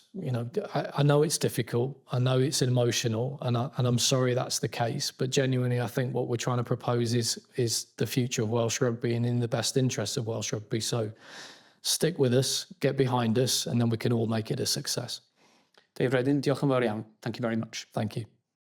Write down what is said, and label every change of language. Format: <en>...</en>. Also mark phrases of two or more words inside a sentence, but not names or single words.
<en>You know, I know it's difficult. I know it's emotional, and I'm sorry that's the case. But genuinely, I think what we're trying to propose is the future of Welsh rugby and in the best interests of Welsh rugby. So stick with us, get behind us, and then we can all make it a success.</en> <cy>Dave Reddin, diolch yn fawr iawn.</cy> <en>Thank you very much. Thank you.</en>